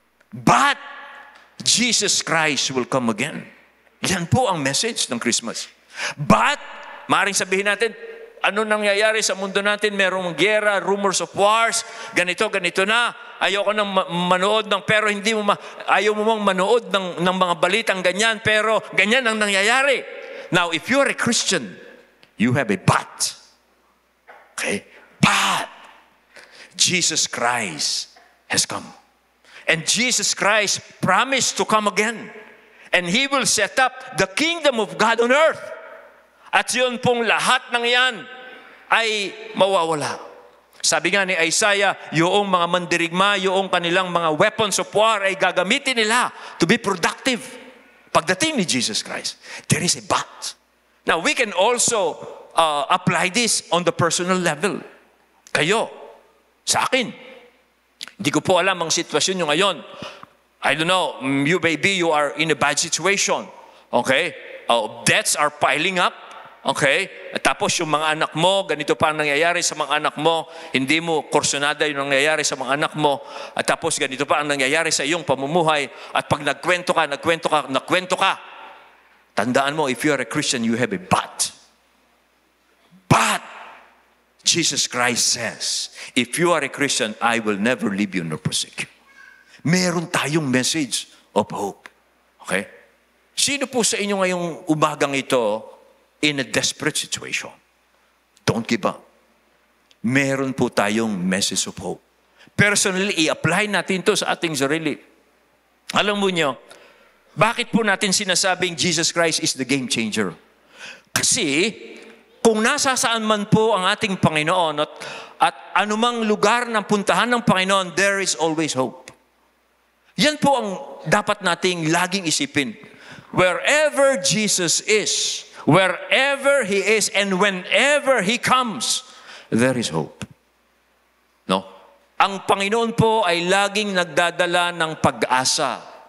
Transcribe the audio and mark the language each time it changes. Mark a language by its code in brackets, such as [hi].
[en] But, Jesus Christ will come again. [tl] Yan po ang message ng Christmas. But, maaaring sabihin natin, ano nangyayari sa mundo natin? Merong gera, rumors of wars, ganito na. Ayoko nang manood pero ayaw mo mang manood ng mga balitang ganyan, pero ganyan ang nangyayari. [en] Now, if you're a Christian, you have a but. Okay? But, Jesus Christ has come. And Jesus Christ promised to come again. And He will set up the kingdom of God on earth. [tl] At yun pong lahat ng yan ay mawawala. Sabi nga ni Isaiah, yung mga mandirigma, yung kanilang mga weapons of war ay gagamitin nila [en] to be productive. [tl] Pagdating ni [en] Jesus Christ, there is a but. Now, we can also apply this on the personal level. [tl] Kayo, sa akin, hindi ko po alam ang sitwasyon nyo ngayon. [en] I don't know, maybe you are in a bad situation. Okay? Debts are piling up. Okay? [tl] At tapos yung mga anak mo, ganito pa ang nangyayari sa mga anak mo, hindi mo kursunada yung nangyayari sa mga anak mo, at tapos ganito pa ang nangyayari sa iyong pamumuhay, at pag nagkwento ka, tandaan mo, [en] if you are a Christian, you have a but. But, Jesus Christ says, if you are a Christian, I will never leave you nor forsake you. [tl] Meron tayong message of hope. Okay? Sino po sa inyo ngayong umagang ito [en] in a desperate situation? Don't give up. [tl] Meron po tayong [en] message of hope. [tl] Personally, i-apply natin to sa ating sarili. Alam mo nyo, bakit po natin sinasabing [en] Jesus Christ is the game changer? [tl] Kasi, kung nasa saan man po ang ating Panginoon at anumang lugar ng puntahan ng Panginoon, [en] there is always hope. [tl] Yan po ang dapat nating laging isipin. [en] Wherever Jesus is, wherever He is, and whenever He comes, there is hope. [tl] No? Ang Panginoon po ay laging nagdadala ng pag-asa.